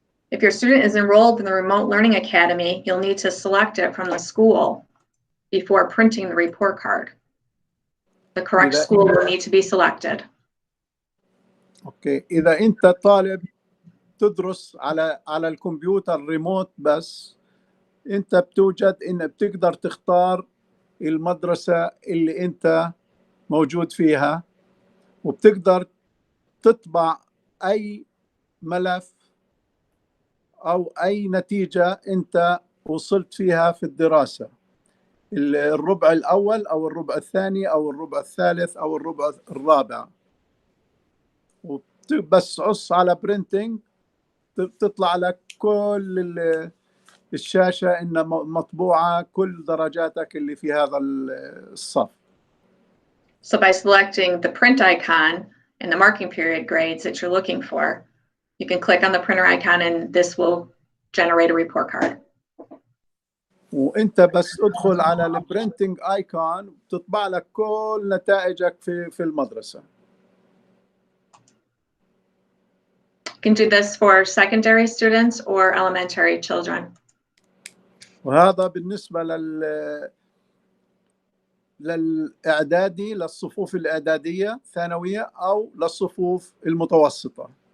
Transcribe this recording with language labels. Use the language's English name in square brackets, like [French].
[English] If your student is enrolled in the Remote Learning Academy, you'll need to select it from the school before printing the report card. The correct school will need to be selected. Okay. [Arabic] اذا انت طالب تدرس على الكمبيوتر ريموت بس، انت بتوجد ان بتقدر تختار المدرسة اللي انت موجود فيها، وبتقدر تطبع اي ملف او اي نتيجة انت وصلت فيها في الدراسة، الربع الاول او الربع الثاني او الربع الثالث او الربع الرابع، وبس عص على برينتينج تطلع لك كل الشاشة إن مطبوعة كل درجاتك اللي في هذا الصف. [English] So by selecting the print icon and the marking period grades that you're looking for, you can click on the printer icon and this will generate a report card. [Arabic] وانت بس ادخل على البرينتينج ايكون بتطبع لك كل نتائجك في المدرسة. [English] You can do this for secondary students or elementary children. [Arabic] وهذا بالنسبة للإعدادي، للصفوف الإعدادية ثانوية أو للصفوف المتوسطة.